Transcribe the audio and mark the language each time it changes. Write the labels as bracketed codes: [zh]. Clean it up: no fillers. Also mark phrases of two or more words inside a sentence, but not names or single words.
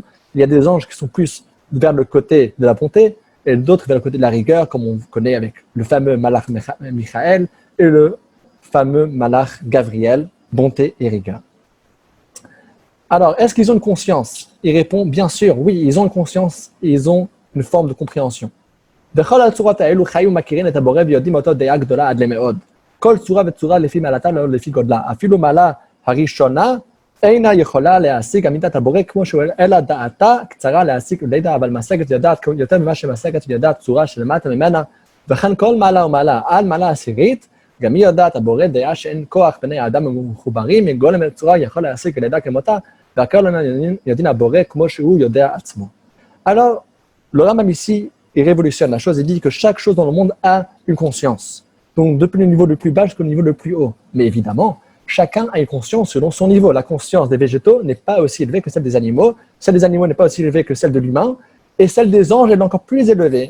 [fr] Il y a des anges qui sont plus vers le côté de la bonté, et d'autres vers le côté de la rigueur, comme on connaît avec le fameux Malach Michael et le fameux Malach Gabriel, bonté et rigueur. Alors, est-ce qu'ils ont une conscience? Il répond, bien sûr, oui, ils ont une conscience et ils ont une forme de compréhension. [he] בכל הצורות האלו חיו מכירים את הבורא ויודעים אותו דעה גדולה עד למאוד. כל צורה וצורה לפי מעלתה לא לפי גודלה. אפילו מעלה הראשונה אינה יכולה להשיג אמיתת הבורא כמו שהוא, אלא דעתה קצרה להשיג לידע, אבל משגת יודעת יותר ממה שמשגת ויודעת צורה שלמטה ממנה. וכן כל מעלה ומעלה עד מעלה עשירית, גם היא יודעת הבורא דעה שאין כוח בני האדם המחוברים מגולם צורה יכול להשיג לידע כמותה, והכל יודעים הבורא כמו שהוא יודע עצמו. [fr] Alors, le Rambam ici, il révolutionne la chose et dit que chaque chose dans le monde a une conscience. Donc, depuis le niveau le plus bas jusqu'au niveau le plus haut. Mais évidemment, chacun a une conscience selon son niveau. La conscience des végétaux n'est pas aussi élevée que celle des animaux. Celle des animaux n'est pas aussi élevée que celle de l'humain. Et celle des anges est encore plus élevée.